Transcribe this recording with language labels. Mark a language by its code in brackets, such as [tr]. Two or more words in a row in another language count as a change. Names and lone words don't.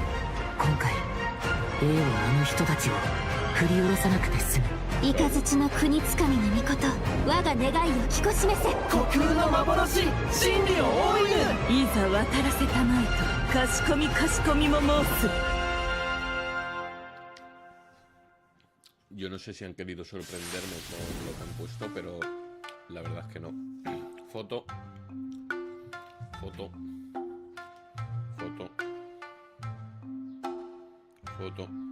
[ja] 今回Aはあの人たちを振り下ろさなくて済む。イカズチの国つかみの御事、我が願いを聞こ示せ。虚空の幻、真理を追いぬ。いざ渡らせたまいとかしこみも申す。 [es] Yo no sé si han querido sorprenderme con lo que han puesto, pero la verdad es que no. Foto. Foto. Foto. Foto.